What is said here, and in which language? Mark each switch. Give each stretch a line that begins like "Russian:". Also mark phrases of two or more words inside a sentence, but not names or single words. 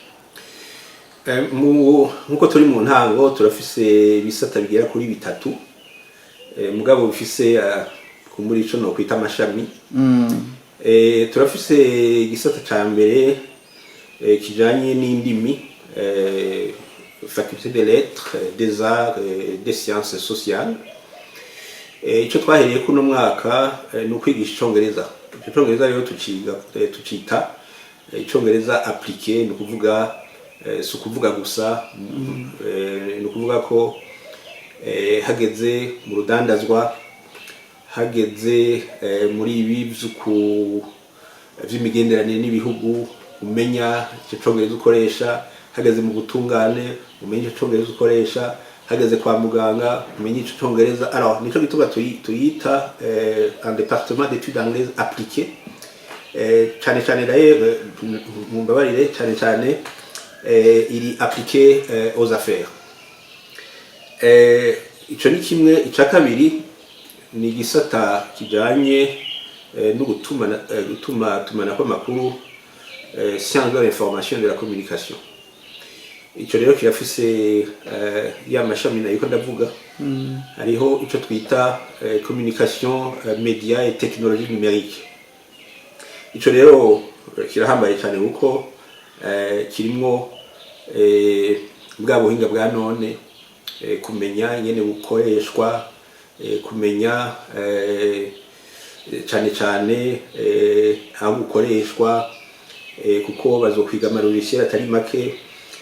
Rundi: Nkuko turi mu ntango turafise ibisata bigera kuri bitatu, mugabo bifise kumbura ico no kwita amashami. Turafise igisata ca mbere kijanye n'indimi,
French: faculté des lettres, des arts, des sciences sociales.
Rundi: Ico twahereye kuno mwaka no kwigisha icongereza. Icongereza rero tucita icongereza appliqué, no kuvuga si ukuvuga gusa, no kuvuga ko hageze mu rudandazwa, hageze muri ibi vy'imigenderanire n'ibihugu umenya ico congereza ukoresha, hageze mu gutungane umenya ico congereza ukoresha, hageze kwa muganga umenya ico congereza.
French: Alors
Rundi: nico gituma tuyita
French: un département d'études anglaises appliquées.
Rundi: Cyane cyane d'ailleurs mu mbabarire cyane iri
French: appliqué aux affaires.
Rundi: Ico ni kimwe. Ica kabiri ni igisata kijanye no gutuma amakuru,
French: sciences de l'information et de la communication.
Rundi: Ico rero kirafise ya mashami nayo ndavuga. Hariho ico twita
French: communication, médias et technologie numérique.
Rundi: Ico rero kirahambaye cyane kuko kirimwo bwa buhinga bwa none, kumenya ingene bukoreshwa, kumenya cyane aho bukoreshwa, kuko bazokwiga amarogisiel atari make.